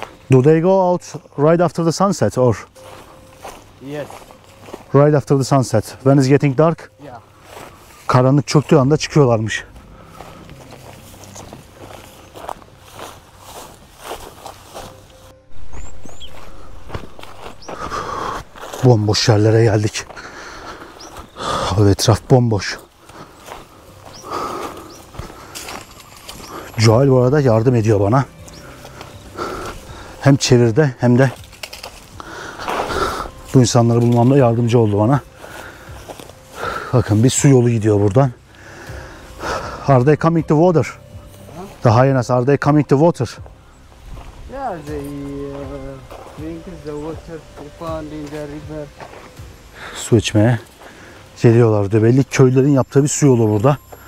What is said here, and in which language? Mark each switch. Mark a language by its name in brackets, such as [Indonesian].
[English] Do they go out right after the sunset or Yes. right after the sunset? When it's getting dark? Yeah. [Turkish] Karanlık çöktüğü anda çıkıyorlarmış. Bomboş yerlere geldik. Abi etraf bomboş. Joel bu arada yardım ediyor bana. Hem çevirde hem de bu insanları bulmamda yardımcı oldu bana. Bakın bir su yolu gidiyor buradan. [English] Are they coming to water? The hyenas, are they coming to water? Yeah, they drink the water they found in the river. [Turkish] Su içmeye geliyorlar diyor. Belli köylerin yaptığı bir su yolu burada.